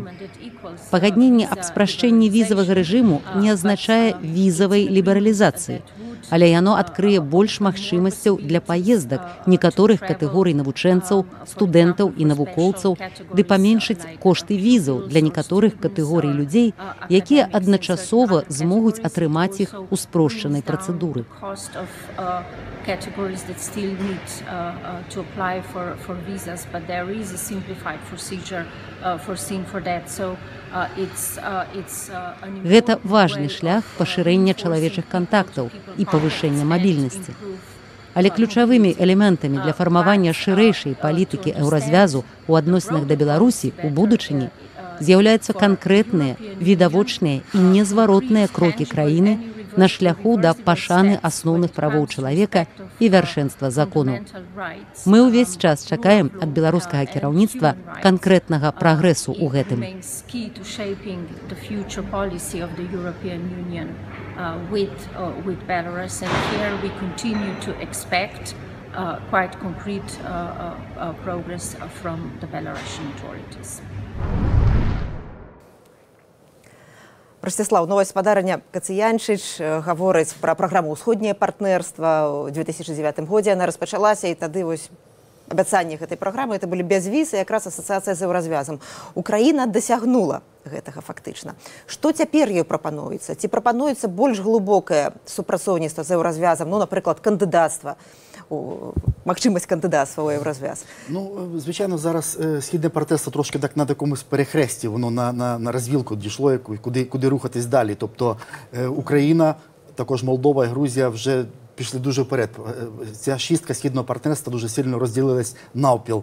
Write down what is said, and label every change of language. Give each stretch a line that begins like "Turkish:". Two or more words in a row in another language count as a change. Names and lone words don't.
Belarusian: Пагадненне аб спрашчэнні візавага рэжыму не азначае візавай лібералізацыі, але яно адкрые больш магчымасцяў для паездак некаторых катэгорый навучэнцаў, студэнтаў і навукоўцаў, ды паменшыць кошты візаў для некаторых катэгорый людзей, якія адначасова змогуць атрымаць іх у спрошчанай працэдуры.
English: Categories that still need to apply for visas, but there is a simplified procedure foreseen for that. So
Belarusian: Гэта важны шлях пашырэння чалавечых кантактаў і павышэння мабільнасці. Але ключавымі элементамі для фармавання шырэйшай палітыкі еўразвязу ў адносінах да Беларусі ў будучыні з'яўляюцца канкрэтныя, відавочныя і незваротныя крокі краіны на шляху да пашаны асноўных правоў чалавека і вяршэнства закону. Мы ўвесь час чакаем ад беларускага кіраўніцтва канкрэтнага прагрэсу ў гэтым.
English: With Belarus, and here we continue to expect quite concrete progress from the Belarusian authorities.
Belarusian: Ростислав, новая спадарня Кацыянчыч гаворыць пра праграму «Усходняе партнерства». У 2009 годзе яна распачалася, і тады вось абяцанні гэтай праграмы это былі без віз і якраз асацыяцыя з еўразвязам. Украіна дасягнула гэтага фактычна. Што цяпер ёй прапануецца? Ці прапануецца больш глыбокае супрацоўніцтва з еўразвязам, ну, напрыклад, кандыдацтва, магчымасць кандыдацтва ў еўразвяз?
Ukrainian: Ну, звичайно, зараз східне партнерство трошки так на такомусь перехресті, воно на розвілку дійшло, куди рухатись далі. Тобто Україна, також Молдова і Грузія вже пішли дуже вперед. Ця шістка східного партнерства дуже сильно розділилась навпіл.